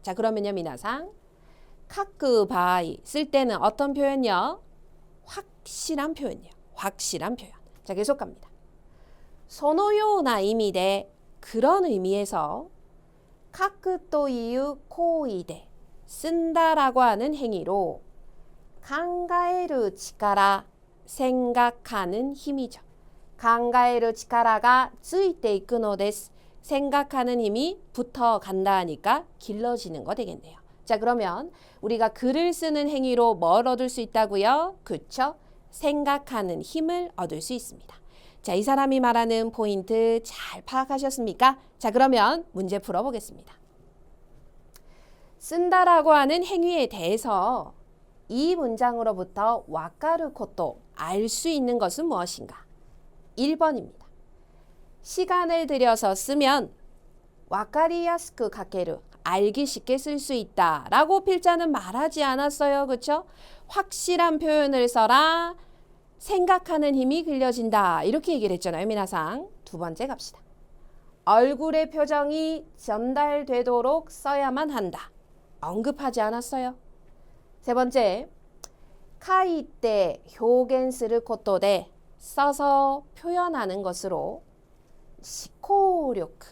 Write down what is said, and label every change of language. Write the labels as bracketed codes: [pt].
[ko] 자, 그러면요, 미나상 카크 바이 쓸 때는 어떤 표현이요? 확실한 표현이요. 확실한 표현. 자, 계속 갑니다. [ja] そのような意味で 그런 의미에서 書くという行為で 쓴다라고 하는 행위로 考える力 생각하는 힘이죠. 考える力가 ついていくのです. [ko] 생각하는 힘이 붙어 간다 하니까 길러지는 거 되겠네요. 자, 그러면 우리가 글을 쓰는 행위로 뭘 얻을 수 있다고요? 그쵸? 생각하는 힘을 얻을 수 있습니다. 자, 이 사람이 말하는 포인트 잘 파악하셨습니까? 자, 그러면 문제 풀어보겠습니다. 쓴다라고 하는 행위에 대해서 이 문장으로부터 와카루 코토, 알 수 있는 것은 무엇인가? 1번입니다. 시간을 들여서 쓰면 와카리야스쿠 가케루, 알기 쉽게 쓸 수 있다 라고 필자는 말하지 않았어요. 그렇죠? 확실한 표현을 써라. 생각하는 힘이 길러진다. 이렇게 얘기를 했잖아요. 미나상. 두 번째 갑시다. 얼굴의 표정이 전달되도록 써야만 한다. 언급하지 않았어요. 세 번째. [ja] 書いて表現することで 써서 표현하는 것으로 思考力.